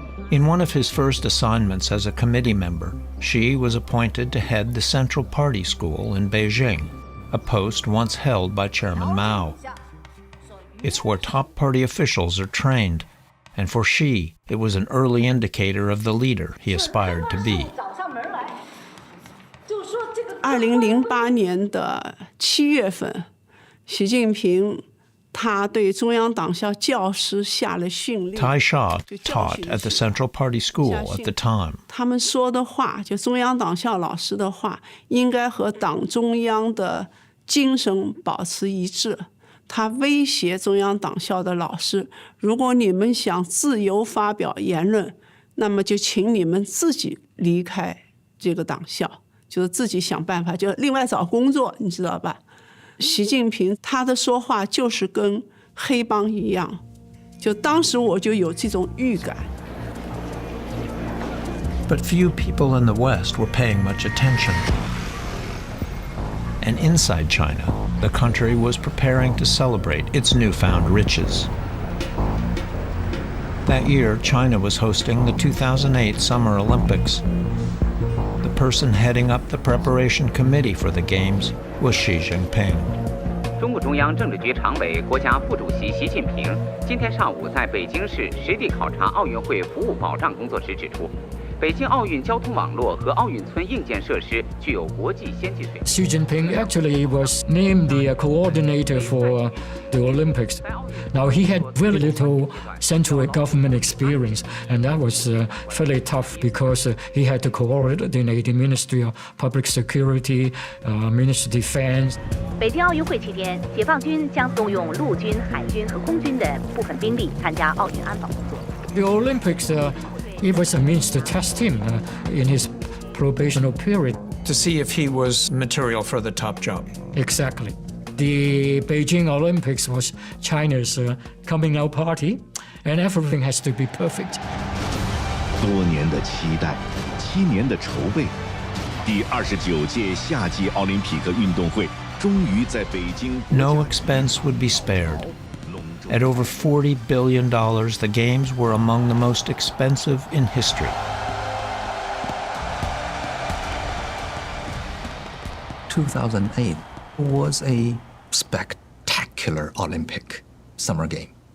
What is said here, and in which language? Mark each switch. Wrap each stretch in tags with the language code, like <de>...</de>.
<en>In one of his first assignments as a committee member, Xi was appointed to head the Central Party School in Beijing, a post once held by Chairman Mao. It's where top party officials are trained, and for Xi, it was an early indicator of the leader he aspired to be.</en> <zh>2008年的7月份，习近平他对中央党校教师下了训令。</zh> <en>Tai Sha taught at the Central Party School at the time.</en> <zh>他们说的话，就中央党校老师的话，应该和党中央的精神保持一致。他威胁中央党校的老师，如果你们想自由发表言论，那么就请你们自己离开这个党校，就是自己想办法，就另外找工作，你知道吧？习近平他的说话就是跟黑帮一样，就当时我就有这种预感。</zh> <en>But few people in the West were paying much attention. And inside China, the country was preparing to celebrate its newfound riches. That year, China was hosting the 2008 Summer Olympics. The person heading up the preparation committee for the Games was Xi Jinping.</en> <zh>中共中央政治局常委、国家副主席习近平今天上午在北京市实地考察奥运会服务保障工作时指出，北京奥运交通网络和奥运村硬件设施具有国际先进水平。</zh> <en>Xi Jinping actually was named the coordinator for the Olympics. Now, he had very little central government experience, and that was fairly tough because he had to coordinate the Ministry of Public Security, Ministry of Defense.</en> <zh>北京奥运会期间，解放军将动用陆军、海军和空军的部分兵力参加奥运安保工作。</zh> <en>The Olympics, it was a means to test him in his probational period. To see if he was material for the top job. Exactly. The Beijing Olympics was China's coming out party, and everything has to be perfect.</en> <zh>多年的期待，7年的筹备，第29届夏季奥林匹克运动会终于在北京。</zh> <en>No expense would be spared. At over $40 billion, the Games were among the most expensive in history. ...2008 was a spectacular Olympic summer game.</en>